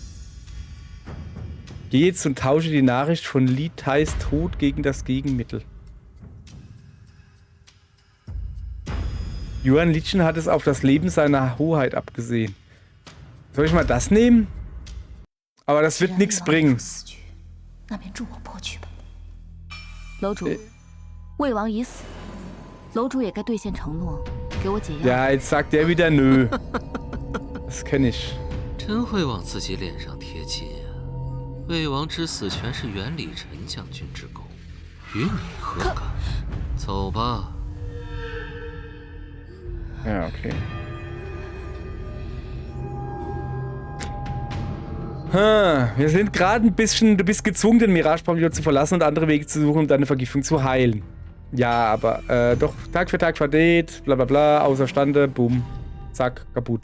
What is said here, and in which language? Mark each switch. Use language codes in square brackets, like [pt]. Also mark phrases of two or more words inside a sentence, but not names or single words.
[de] Geh jetzt und tausche die Nachricht von Li Tais Tod gegen das Gegenmittel. Yuan Lichen hat es auf das Leben seiner Hoheit abgesehen. Soll ich mal das nehmen? Aber das wird nichts bringen. [zh] 那便助我破去吧。楼主，魏王已死，楼主也该兑现承诺，给我解药。 [de] Ja, jetzt sagt er wieder nö. Das kenne ich. [zh] 真会往自己脸上贴金啊！魏王之死全是袁礼臣将军之功，与你何干？走吧。 [de] Ja, okay. Wir sind gerade ein bisschen... Du bist gezwungen, den Mirage-Pavillon zu verlassen und andere Wege zu suchen, um deine Vergiftung zu heilen. Ja, aber doch Tag für Tag verdreht, bla bla bla, außerstande, boom, zack, kaputt.